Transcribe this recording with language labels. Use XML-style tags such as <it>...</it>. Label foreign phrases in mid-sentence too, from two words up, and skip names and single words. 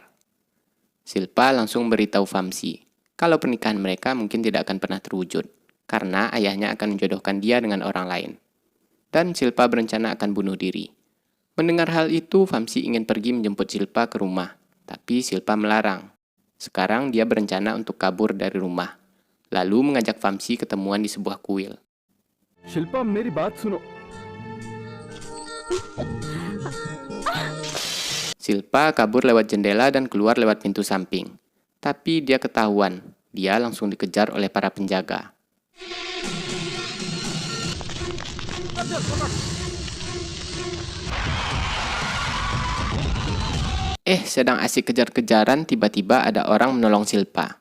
<id>Silpa langsung beritahu Vamsi kalau pernikahan mereka mungkin tidak akan pernah terwujud, karena ayahnya akan menjodohkan dia dengan orang lain. Dan Silpa berencana akan bunuh diri. Mendengar hal itu, Vamsi ingin pergi menjemput Silpa ke rumah, tapi Silpa melarang. Sekarang dia berencana untuk kabur dari rumah, lalu mengajak Vamsi ketemuan di sebuah kuil.</id> <hi>शिल्पा मेरी बात सुनो.</hi> <id>Silpa kabur lewat jendela dan keluar lewat pintu samping. Tapi dia ketahuan, dia langsung dikejar oleh para penjaga. Sedang asik kejar-kejaran, tiba-tiba ada orang menolong Silpa.</id>